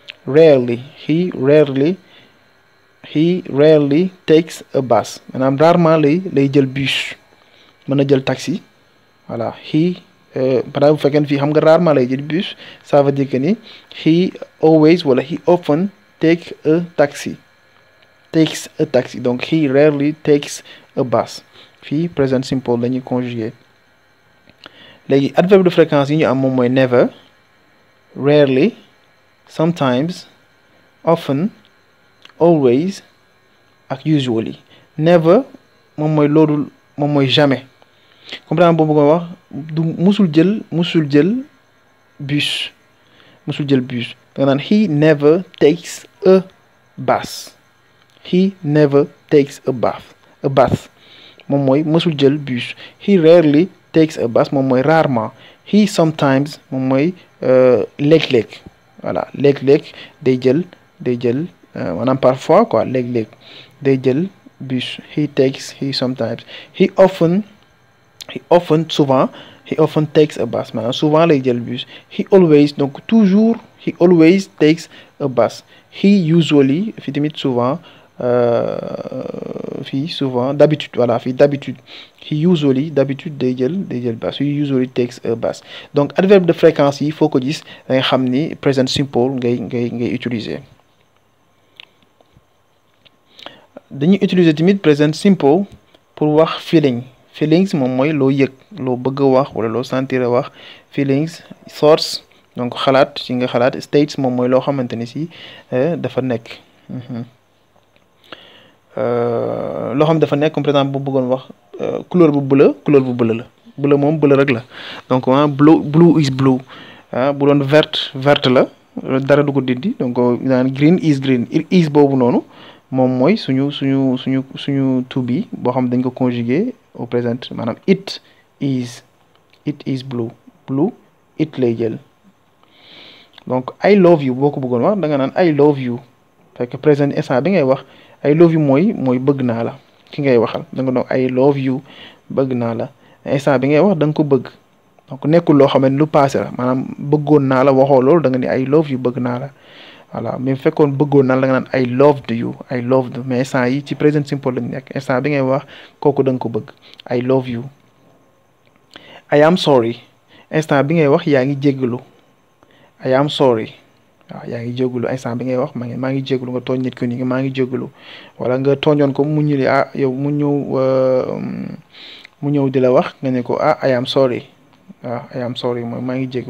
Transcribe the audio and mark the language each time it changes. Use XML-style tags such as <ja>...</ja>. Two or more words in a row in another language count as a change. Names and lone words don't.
<en>takes a bus</en> <wo>maanaam rarement lay jël bus mën na jël taxi voilà</wo> <fr>par exemple</fr> <wo>bu fekkee fii xam nga rarement lay jël bus</wo> <fr>ça veut dire que</fr> <wo>ni</wo> <en>he always</en> <wo>wala</wo> <en>he often takes a taxi</en> <wo>donc</wo> <en>he rarely takes a bus</en> <wo>fii</wo> <en>present simple</en> <wo>lañuy conjuguer léegi</wo> <fr>adverbe de</fr> <wo>fréquence yi ñu am moom mooy</wo> <en>never rarely sometimes often always</en> <wo>ak usually never moom mooy loolu moom mooy jamais</wo> <fr>comme par exemple</fr> <wo>boobu nga wax du musul jël bus da nga naan</wo> <en>he never takes a bus</en> <wo>moom mooy mësul jël bus.</wo> <en>He rarely takes a bus</en> <wo>moom mooy rarement.</wo> <en>He sometimes</en> <wo>moom mooy léeg-léeg voilà léeg-léeg day jël maanaam</wo> <fr>parfois quoi</fr> <wo>léeg-léeg day jël bus.</wo> <en>He sometimes. He often</en> <wo>souvent</wo> <en>he often takes a bus</en> <wo>maanaam souvent lay jël bus.</wo> <en>He always</en> <wo>donc toujours</wo> <en>he always takes a bus. He usually</en> <wo>fi tamit souvent. Fii souvent d'habitude voilà fii d'habitude</wo> <en>he usually</en> <wo>d'habitude day jël bus.</wo> <en>He usually takes a bus</en> <wo>donc</wo> <fr>adverbe de fréquence</fr> <wo>yi foo ko gis da nga xam ni</wo> <en>present simple</en> <wo>ngay utiliser. dañuy utiliser tamit</wo> <en>present simple</en> <wo>pour wax feelings moom mooy loo yëg loo bëgg a wax wala loo sentir a wax.</wo> <en>Feelings thoughts</en> <wo>donc xalaat ci nga xalaat. States moom mooy loo xamante ni si dafa nekk. loo xam dafa nekk</wo> <fr>comme par exemple</fr> <wo>bu bëggoon wax couleur bu bleu la bleu moom bleu rek la donc</wo> <en>blue is blue</en> <wo>bu doon verte la dara du ko dindi donc naan</wo> <en>green is green</en> <wo>is boobu noonu moom mooy suñu</wo> <en>to be</en> <wo>boo xam dañ ko conjuguer</wo> <fr>au présent</fr> <wo>maanaam</wo> <en>it is blue</en> <wo>it lay jël donc</wo> <en>I love you</en> <wo>boo ko bëggoon wax da nga naan I</wo> <en>love you</en> <wo>fekk présent instant bi ngay wax</wo> <en>I love you</en> <wo>mooy bëgg naa la ki ngay waxal da nga doon</wo> <en>I love you</en> <wo>bëgg naa la instant bi ngay wax da nga ko bëgg donc nekkul loo xam ne lu passé la maanaam bëggoon naa la waxoo loolu da nga ni</wo> <en>I love you</en> <wo>bëgg naa la voilà mais fekkoon bëggoon naa la nga naan</wo> <en>I loved you I loved</en> <wo>mais instant yi ci</wo> <en>present simple</en> <wo>lañ nekk instant bi ngay wax kooku da nga ko bëgg</wo> <en>I love you. I am sorry</en> <wo>instant bi ngay wax yaa ngi jéggalu</wo> <en>I am sorry</en> <wo>waaw yaa ngi jéggalu instant bi ngay wax maa ngi jéggalu nga tooñ nit ko nii maa ngi jéggalu wala nga tooñoon ko mu ñëli yow mu ñëw di la wax nga ne ko</wo> <en>I am sorry</en> <wo>waaw</wo> <en>I am sorry</en> <wo>mooy maa ngi jéggalu.</wo>